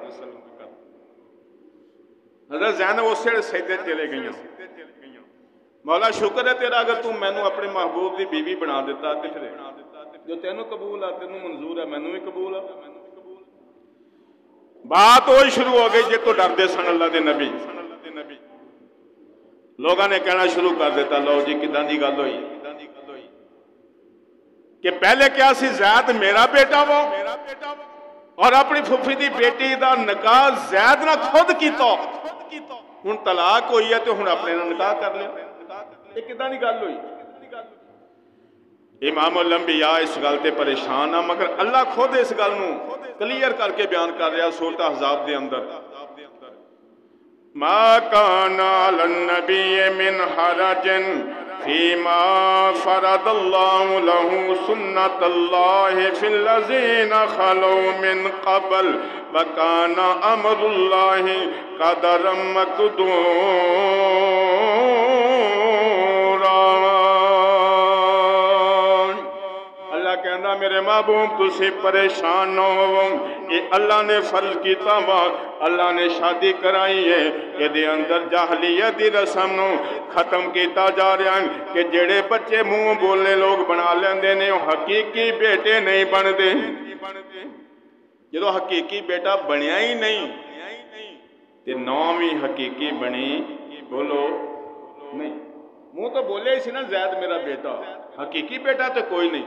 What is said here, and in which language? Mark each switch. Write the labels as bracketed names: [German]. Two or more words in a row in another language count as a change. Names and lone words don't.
[Punjabi] حضرت زینب اس سے سجدے چلے گئی، مولا شکر ہے تیرا اگر تم مینوں اپنے محبوب دی بیوی بنا دیتا تے پھر جو تینوں قبول ہے تینوں منظور ہے مینوں بھی قبول ہے۔ بات وہی شروع ہو گئی جے تو ڈردے سن اللہ دے نبی۔ لوگاں نے کہنا شروع کر دیتا لو جی کداں دی گل ہوئی کہ پہلے کیا سی زید میرا بیٹا وہ اور اپنی پھوپھی دی بیٹی دا نکاح زید نہ خود کیتا، ہن طلاق ہوئی ہے تو ہن اپنے نال نکاح کر لیا، یہ کداں دی گل ہوئی؟ امام الانبیاء اس گل تے پریشان ہیں، مگر اللہ خود اس گل نو کلیئر کر کے بیان کر رہا سورۃ احزاب دے اندر، [Arabic] ما کان علی النبی من حرج فیما فرض اللہ له سنت اللہ فی الذین خلوا من قبل وکان امر اللہ قدرا مقدورا۔ [Punjabi] اللہ کہندا میرے محبوب تسی پریشان نہ ہو، یہ اللہ نے فرض کیتا وا، اللہ نے شادی کرائی ہے، کہ دے اندر جاہلیت دی رسم نو ختم کیتا جا رہا ہے کہ جڑے بچے منہ بولنے لوگ بنا لیندے نے وہ حقیقی بیٹے نہیں بندے۔ جدو حقیقی بیٹا بنیا ہی نہیں تے نام ہی حقیقی بنی بولو نہیں، منہ تو بولے ہی سی نا زید میرا بیٹا، حقیقی بیٹا تو کوئی نہیں۔